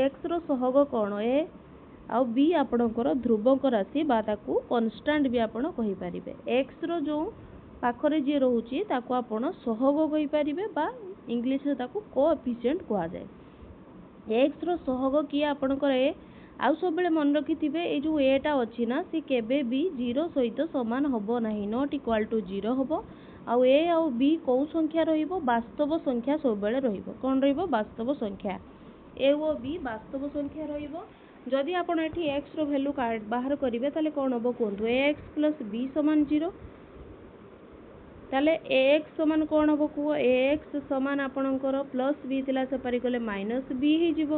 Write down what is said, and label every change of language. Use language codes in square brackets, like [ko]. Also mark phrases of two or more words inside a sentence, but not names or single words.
[or] x ରୋ ସହଗ କୋନ a ଆ b ଆପଣକର ଧ୍ରୁବକ ରାଶି ବା ତାକୁ କାଂସ୍ଟେଣ୍ଟ ଭି ଆପଣ କହି ପାରିବେ। x ରୋ ଜୋ ପାଖରେ ଜେ ରହୁଛି ତାକୁ ଆପଣ ସହଗ କହି ପାରିବେ ବା ଇଂଲିଶ ରେ ତାକୁ କୋଏଫିସିଏଣ୍ଟ କହା ଜାଏ। x ରୋ ସହଗ କି ଆପଣକର a ଆଉ ସବୁ ବେଳେ ମନେ ରଖିଥିବେ ଏ ଜୋ a ଟା ଅଛି ନା ସେ କେବେ ଭି 0 ସହିତ ସମାନ ହବୋ ନାହିଁ, [en] not equal to 0 [or] हबो। ଆଉ a ଆଉ b କୋ ସଂଖ୍ୟା ରହିବୋ ବାସ୍ତବ ସଂଖ୍ୟା ସବୁ ବେଳେ ରହିବୋ। କୋନ ରହିବୋ ବାସ୍ତବ ସଂଖ୍ୟା a ଓ b ବାସ୍ତବ ସଂଖ୍ୟା ରହିବୋ। ଯଦି ଆପଣ ଏଠି x ରୋ ଭାଲ୍ୟୁ ବାହାର କରିବେ ତାଲେ କୋନ ହବୋ କୋଣ୍ଟୁ ax + b = 0 ତାଲେ ax ସମାନ କୋନ ହବୋ କୋ ax ସମାନ ଆପଣକର ପ୍ଲସ b ଥିଲା ସେ ପାରି ଗଲେ -b ହେ ଯିବୋ।